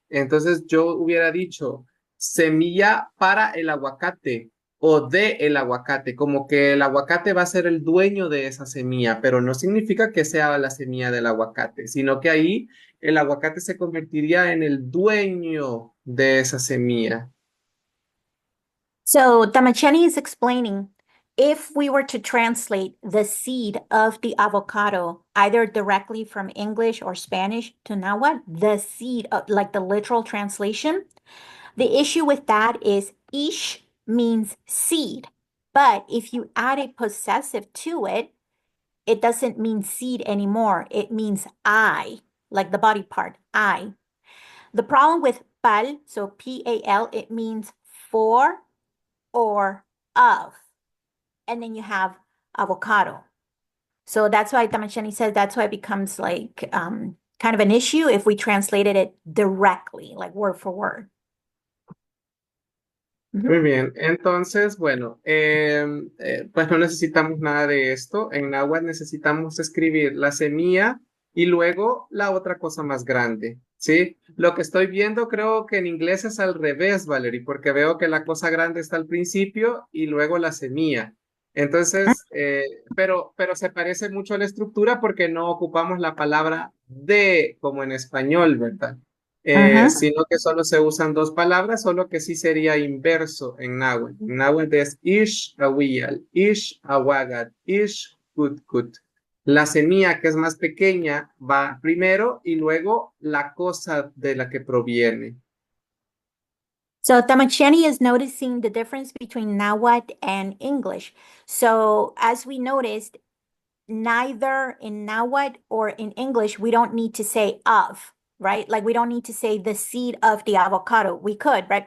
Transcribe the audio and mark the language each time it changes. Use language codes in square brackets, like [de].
[es] Entonces yo hubiera dicho semilla para el aguacate o de el aguacate, como que el aguacate va a ser el dueño de esa semilla, pero no significa que sea la semilla del aguacate, sino que ahí el aguacate se convertiría en el dueño de esa semilla. [en] So Tamacheni is explaining if we were to translate the seed of the avocado, either directly from English or Spanish to Nahuatl, the seed, like the literal translation, the issue with that is ish means seed. But if you add a possessive to it, it doesn't mean seed anymore. It means I, like the body part, I. The problem with pal, so P-A-L, it means for or of. And then you have avocado. So that's why Tamacheni says that's why it becomes like kind of an issue if we translated it directly, like word for word. [es] Muy bien, entonces, bueno, pues no necesitamos nada de esto. En náhuatl necesitamos escribir la semilla y luego la otra cosa más grande, ¿sí? Lo que estoy viendo creo que en inglés es al revés, Valerie, porque veo que la cosa grande está al principio y luego la semilla. Entonces, pero se parece mucho a la estructura porque no ocupamos la palabra de como en español, ¿verdad? Uh-huh. Sino que solo se usan dos palabras, solo que sí sería inverso en náhuatl. [ppl] En náhuatl es ish awiyal, ish awagat, ish kutkut. [es] La semilla que es más pequeña va primero y luego la cosa de la que proviene. [en] So Tamacheni is noticing the difference between Nahuatl and English. So as we noticed, neither in Nahuatl or in English, we don't need to say of, right? Like we don't need to say the seed of the avocado. We could, right?